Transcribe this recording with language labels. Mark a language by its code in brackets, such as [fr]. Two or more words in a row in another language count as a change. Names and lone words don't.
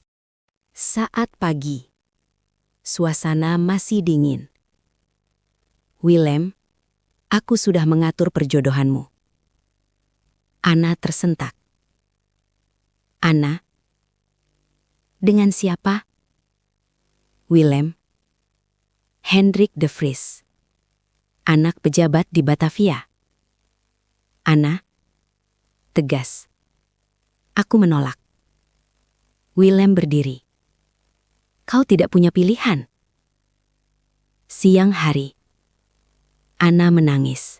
[id] Saat pagi, suasana masih dingin. Willem, aku sudah mengatur perjodohanmu. Ana tersentak. Anna. Dengan siapa? Willem. Hendrik de Vries. Anak pejabat di Batavia. Anna. Tegas. Aku menolak. Willem berdiri. Kau tidak punya pilihan. Siang hari. Anna menangis.